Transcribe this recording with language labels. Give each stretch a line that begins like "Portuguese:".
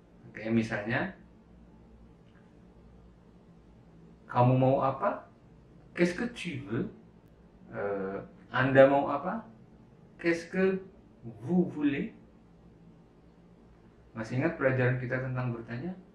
Indonesian: Oke, misalnya, kamu mau apa?
French: Qu'est-ce que tu veux?
Indonesian: Anda mau apa?
French: Qu'est-ce que vous voulez?
Indonesian: Masih ingat pelajaran kita tentang bertanya?